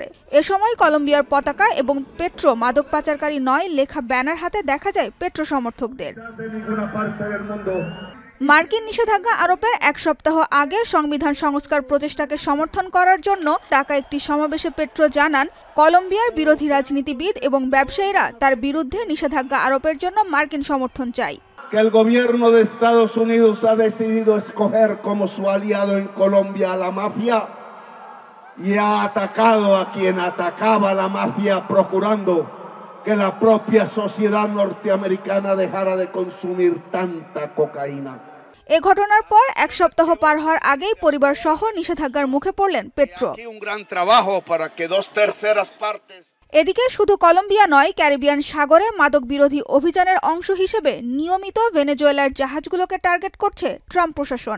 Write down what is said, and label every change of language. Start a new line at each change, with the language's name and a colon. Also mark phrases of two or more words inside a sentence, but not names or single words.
Bangla: এ সময় কলম্বিয়ার পতাকা এবং পেট্রো মাদক পাচারকারী নয় লেখা ব্যানার হাতে দেখা যায় পেট্রো সমর্থকদের। মার্কিন নিষেধাজ্ঞা আরোপের এক সপ্তাহ আগে সংবিধান সংস্কার প্রচেষ্টাকে সমর্থন করার জন্য ডাকা একটি সমাবেশে পেট্রো জানান, কলম্বিয়ার বিরোধী রাজনীতিবিদ এবং ব্যবসায়ীরা তার বিরুদ্ধে নিষেধাজ্ঞা আরোপের জন্য মার্কিন সমর্থন চাই।
Spanish: El gobierno de Estados Unidos ha decidido escoger como su aliado en Colombia a la mafia y ha atacado a quien atacaba a la mafia procurando que la propia sociedad norteamericana dejara de consumir tanta cocaína.
Bangla: এ ঘটনার পর এক সপ্তাহ পার হওয়ার আগেই পরিবার সহ নিষেধাজ্ঞার মুখে পড়লেন পেট্রো। এদিকে শুধু কলম্বিয়া নয়, ক্যারিবিয়ান সাগরে মাদক বিরোধী অভিযানের অংশ হিসেবে নিয়মিত ভেনেজুয়েলার জাহাজগুলোকে টার্গেট করছে ট্রাম্প প্রশাসন।